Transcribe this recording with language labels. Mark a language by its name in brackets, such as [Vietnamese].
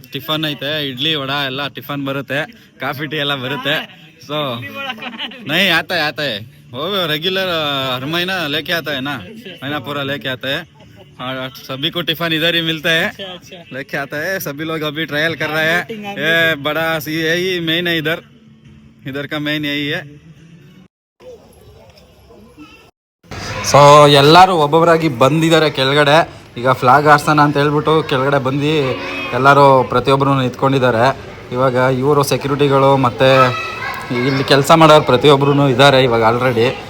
[Kannada] Tiffin ಐತೆ, ಇಡ್ಲಿ ವಡ ಎಲ್ಲ tiffin ಬರುತ್ತೆ, ಕಾಫಿ ಟೀ ಎಲ್ಲ ಬರುತ್ತೆ. [Hindi] ಸೊ नहीं आता है वो रेगुलर हर महीना लेके आता है ना, महीना पूरा लेके आता है. सभी को टिफिन इधर ही मिलता है, लेके आता है. सभी लोग अभी ट्रायल कर रहे हैं. ये बड़ा यही मेन है, इधर का मेन यही है. [Kannada] ಸೊ ಎಲ್ಲರೂ ಒಬ್ಬೊಬ್ಬರಾಗಿ ಬಂದಿದ್ದಾರೆ ಕೆಳಗಡೆ. ಈಗ ಫ್ಲಾಗ್ ಹಾರ್ಸೋಣ ಅಂತ ಹೇಳ್ಬಿಟ್ಟು ಕೆಳಗಡೆ ಬಂದು ಎಲ್ಲರೂ ಪ್ರತಿಯೊಬ್ಬರು ನಿಂತ್ಕೊಂಡಿದ್ದಾರೆ. ಇವಾಗ ಇವರು ಸೆಕ್ಯೂರಿಟಿಗಳು ಮತ್ತು ಇಲ್ಲಿ ಕೆಲಸ ಮಾಡೋರು ಪ್ರತಿಯೊಬ್ಬರೂ ಇದ್ದಾರೆ ಇವಾಗ ಆಲ್ರೆಡಿ.